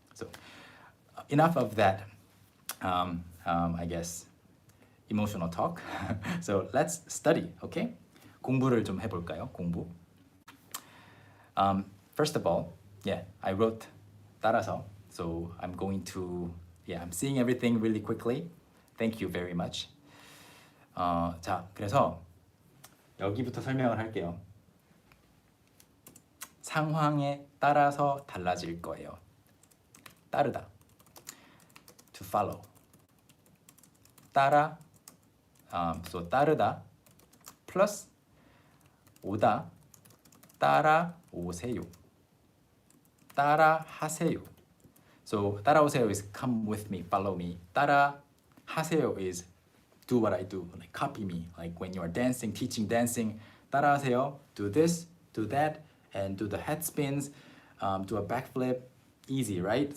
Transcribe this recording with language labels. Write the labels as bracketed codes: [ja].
[en] So enough of that, I guess, emotional talk. So let's study, okay? [ko] 공부를 좀 해볼까요? 공부. [en] First of all, I wrote [ko] 따라서. [en] So I'm going to, I'm seeing everything really quickly. Thank you very much. [ko] 자, 그래서 여기부터 설명을 할게요. 상황에 따라서 달라질 거예요. 따르다. [en] To follow. [ko] 따라. So 따르다 plus 오다. 따라오세요. 따라하세요. [en] So [ko] 따라오세요 [en] is come with me, follow me. [ko] 따라하세요 [en] is do what I do, like copy me. Like when you are dancing, teaching dancing, [ko] 따라하세요, [en] do this, do that, and do the head spins, do a backflip, easy, right?